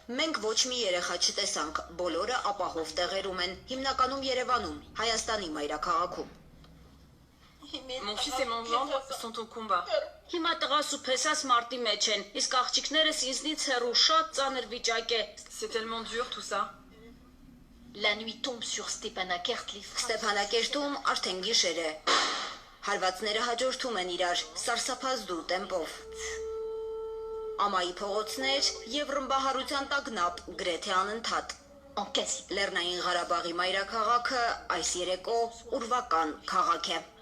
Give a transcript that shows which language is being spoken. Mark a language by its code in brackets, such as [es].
[hy] Մենք ոչ մի երեխա չտեսանք, բոլորը ապահով տեղերում են, հիմնականում Երևանում, Հայաստանի մայրաքաղաքում։ [fr] Mon fils et mon gendre sont au combat. [hy] Հիմա տղաս ու փեսաս մարտի մեջ են, իսկ աղջիկներս ինձնից հեռու շատ ծանր վիճակ է։ [fr] C'est tellement dur tout ça. La nuit tombe sur Stepanakert, les frères. [hy] Ստեփանակերտում արդեն գիշեր է։ Հարվածները հաջորդում են իրար, սարսափազդու տեմպով։ Ամայի փողոցներ եւ ռմբահարության տագնապ գրեթե անընդհատ։ [fr] En quasi. [hy] Լեռնային Ղարաբաղի մայրաքաղաքը այս երեկո ուրվական քաղաք է։